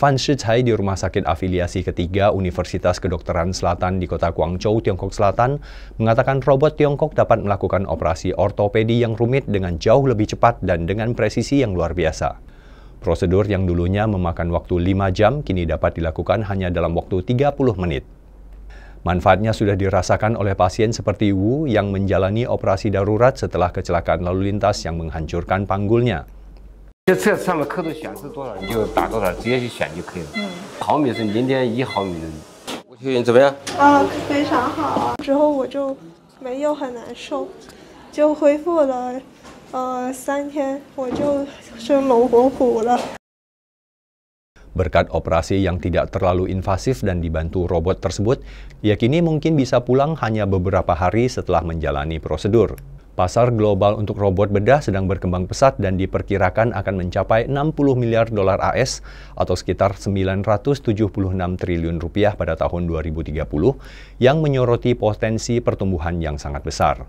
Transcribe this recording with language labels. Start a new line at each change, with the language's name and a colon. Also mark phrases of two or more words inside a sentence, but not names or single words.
Indonesian: Fan Shicai di Rumah Sakit Afiliasi Ketiga Universitas Kedokteran Selatan di kota Guangzhou, Tiongkok Selatan, mengatakan robot Tiongkok dapat melakukan operasi ortopedi yang rumit dengan jauh lebih cepat dan dengan presisi yang luar biasa. Prosedur yang dulunya memakan waktu 5 jam kini dapat dilakukan hanya dalam waktu 30 menit. Manfaatnya sudah dirasakan oleh pasien seperti Wu yang menjalani operasi darurat setelah kecelakaan lalu lintas yang menghancurkan panggulnya.
Chinese: 这上面刻度显示多少你就打多少，直接去选就可以了。毫米是0.1毫米的。我确认怎么样？非常好。之后我就没有很难受，就恢复了3天，我就生龙活虎了。
Indonesian: Berkat operasi yang tidak terlalu invasif dan dibantu robot tersebut, ia kini mungkin bisa pulang hanya beberapa hari setelah menjalani prosedur. Pasar global untuk robot bedah sedang berkembang pesat dan diperkirakan akan mencapai 60 miliar dolar AS atau sekitar 976 triliun rupiah pada tahun 2030 yang menyoroti potensi pertumbuhan yang sangat besar.